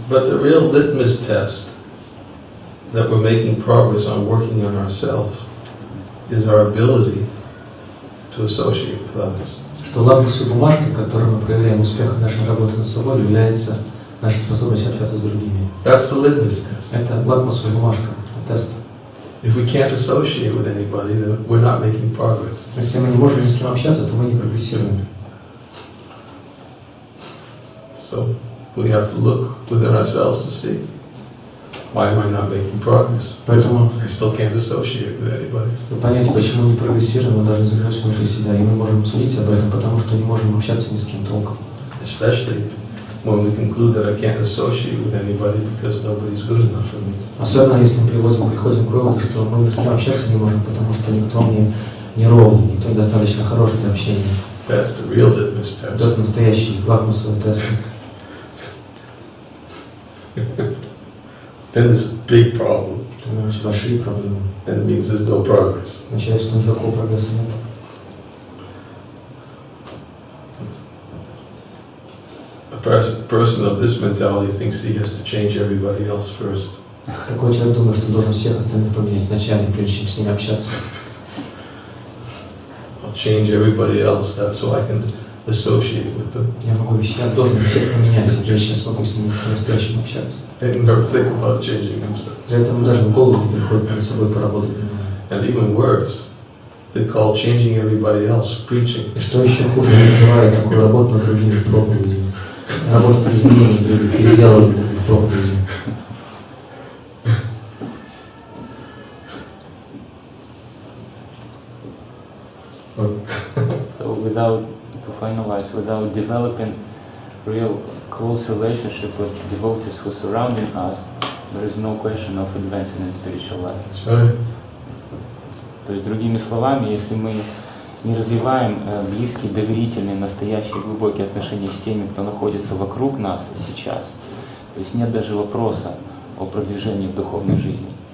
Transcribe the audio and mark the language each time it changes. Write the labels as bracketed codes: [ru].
[en] But the real litmus test that we're making progress on working on ourselves is our ability to associate with others. [ru] Что лакмусовой бумажкой, которой мы проверяем успех нашей работы над собой, является наша способность общаться с другими. [en] That's the litmus test. [ru] Это лакмусовая бумажка, тест. [en] If we can't associate with anybody, then we're not making progress. [ru] Если мы не можем ни с кем общаться, то мы не прогрессируем. [en] So we have to look within ourselves to see, why am I not making progress? [ru] Поэтому, [en] I still can't associate with anybody. [ru] чтобы понять, почему не прогрессируем, мы должны заглянуть внутрь себя, и мы можем судить об этом, потому что не можем общаться ни с кем толком. [en] Especially when we conclude that I can't associate with anybody because nobody's good enough for me. [ru] Особенно если мы приходим к выводу, что мы ни с кем общаться не можем, потому что никто мне не ровный, никто недостаточно хороший для общения. [en] That's the real litmus test. [ru] Это настоящий лакмусовый тест. [en] Then it's a big problem. [ru] Это очень большие проблемы. [en] And it means there's no progress. [ru] Означает, что никакого прогресса нет. [en] A person of this mentality thinks he has to change everybody else first. [ru] Такой человек думает, что должен всех остальных поменять вначале, прежде чем с ними общаться. [en] I'll change everybody else so I can associate with them. [ru] Я должен всех поменять, прежде чем смогу с ними по-настоящему общаться. [en] They never think about changing themselves. [ru] Для этого даже в голову не приходит над собой поработать. [en] And even worse, they call changing everybody else preaching. [ru] И что еще хуже, они называют такую работу над другими проповедями. Работу над изменением других, переделыванием других проповедей. [en] So to finalize, without developing real close relationship with devotees who surrounding us, there is no question of advancing in spiritual life. That's right. [ru] То есть, другими словами, если мы не развиваем близкие, доверительные, настоящие, глубокие отношения с теми, кто находится вокруг нас сейчас, то есть нет даже вопроса о продвижении в духовной жизни.